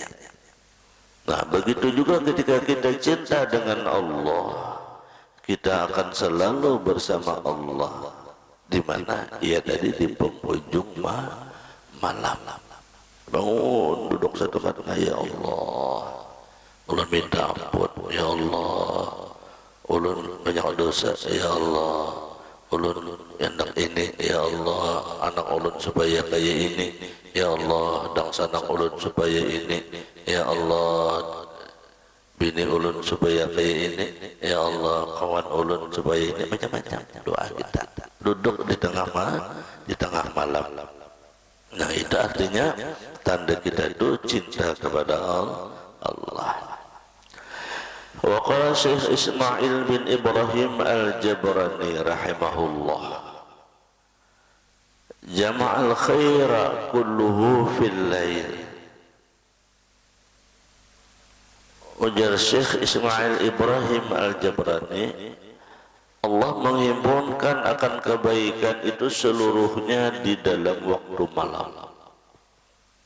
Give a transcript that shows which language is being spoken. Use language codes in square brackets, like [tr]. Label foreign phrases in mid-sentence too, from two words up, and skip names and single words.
[id] Nah, begitu juga ketika kita cinta dengan Allah, kita akan selalu bersama Allah di mana ia tadi di penghujung malam. Bangun duduk satu kata, ya Allah, [bjn] ulun minta ampun, ya Allah, ulun banyak dosa, ya Allah, ulun anak ini, ya Allah, anak ulun supaya kaya ini, ya Allah, dangsa anak ulun supaya ini, ya Allah, bini ulun supaya kaya ini, ya Allah, kawan ulun supaya ini, macam-macam doa kita duduk di tengah malam. [id] Nah, itu artinya tanda kita itu cinta kepada Allah. [ar] وقال الشيخ إسماعيل بن إبراهيم الجبراني رحمه الله، جمع الخير كله في الليل. [id] Ujar Syekh Ismail Ibrahim Al-Jabrani, Allah menghimpunkan akan kebaikan itu seluruhnya di dalam waktu malam.